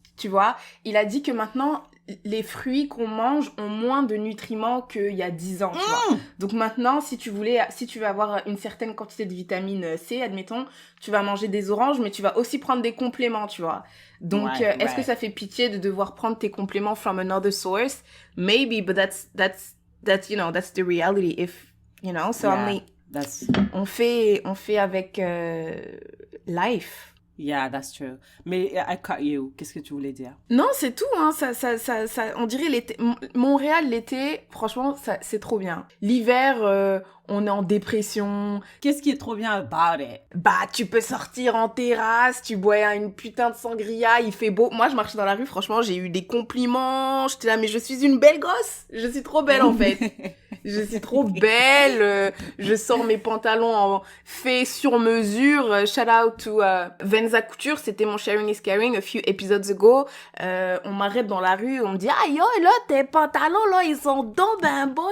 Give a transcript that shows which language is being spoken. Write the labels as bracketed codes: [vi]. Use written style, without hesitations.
[fr] Tu vois, il a dit que maintenant... les fruits qu'on mange ont moins de nutriments qu'il y a 10 ans, tu vois. Donc maintenant, si tu veux avoir une certaine quantité de vitamine C, admettons, tu vas manger des oranges, mais tu vas aussi prendre des compléments, tu vois. Donc, est-ce que ça fait pitié de devoir prendre tes compléments [en] from another source? Maybe, but that's the reality. [fr] If, so on fait avec life. [en] Yeah, that's true. Mais I cut you. [fr] Qu'est-ce que tu voulais dire? Non, c'est tout, hein. Ça, on dirait l'été. Montréal, l'été, franchement, c'est trop bien. L'hiver, on est en dépression. Qu'est-ce qui est trop bien [en] about it? [fr] Bah, tu peux sortir en terrasse, tu bois une putain de sangria, il fait beau. Moi, je marchais dans la rue, franchement, j'ai eu des compliments. J'étais là, mais je suis une belle gosse. Je suis trop belle, en fait. Je suis trop belle. Je sors mes pantalons en fait sur mesure. [en] Shout out to Venza Couture. [fr] C'était mon [en] sharing is caring a few episodes ago. [fr] On m'arrête dans la rue. On me dit, ah yo, là, tes pantalons, là, ils sont donc ben beaux.